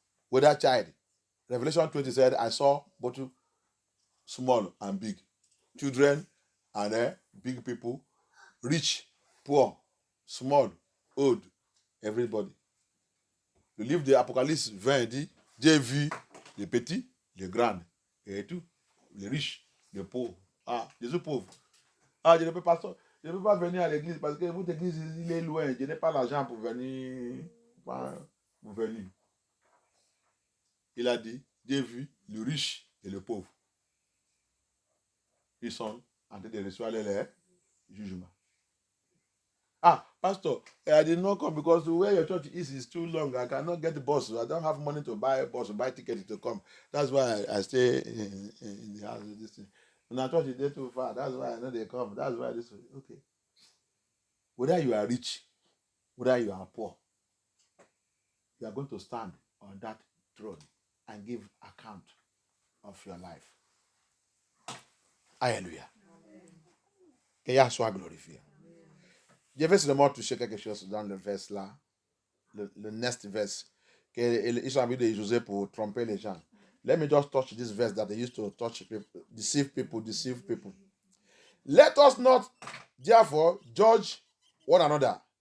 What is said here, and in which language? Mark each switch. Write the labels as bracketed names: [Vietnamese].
[English] With that child. Revelation 20 said, I saw both small and big. Children and big people. Rich, poor, small, old, everybody. [French] Le livre de Apocalypse 20 dit, j'ai vu les petits, les grands, et tout, les riches, les pauvres. Ah, les pauvres. Ah, je ne peux pas venir à l'église parce que votre église, il est loin. Je n'ai pas l'argent pour venir. Pour venir. Il a dit, j'ai vu le riche et le pauvre. Ils sont en train de recevoir les jugements. [English] Ah, Pastor, I did not come because where your church is too long. I cannot get the bus. I don't have money to buy a bus, buy tickets to come. That's why I stay in the house with this thing. When our church is too far, that's why I know they come. That's why this way. Okay. Whether you are rich, whether you are poor, you are going to stand on that throne and give account of your life. [French] Alléluia. Que Yah soit glorifié. Je vais seulement toucher quelque chose dans le verse là. Le next verse. Qu'ils ont envie de user pour tromper les gens. [English] Let me just touch this verse that they used to touch people, deceive people. Let us not, therefore, judge one another.